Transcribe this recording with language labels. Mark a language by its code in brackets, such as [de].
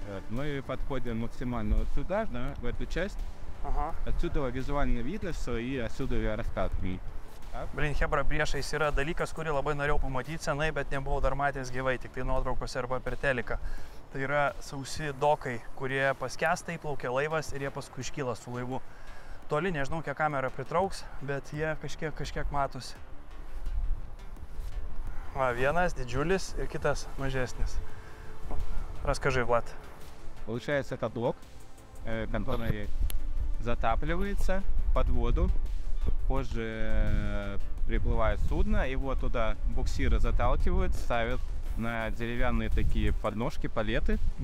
[ru] Мы подходим максимально вот сюда, да, в эту часть. Ага. Отсюда визуально видно все, и отсюда я рассказываю. [lt] Блін, Хебра, priešais yra dalykas, kurį labai norėjau pamatyti senai, bet nebuvau dar matęs gyvai, tik tai nuotraukose arba per teliką. Tai yra sausi dokai, kurie paskęsta, įplaukia laivas ir jie paskui iškyla su laivu. Toli, nežinau, kiek kamera pritrauks, bet jie kažkiek matosi. Va, vienas didžiulis ir kitas mažesnis. [ru] Расскажи, Влад. Получается, это блок, который затапливается под воду. Позже приплывает судно, его туда буксиры заталкивают, ставят на деревянные такие подножки, палеты.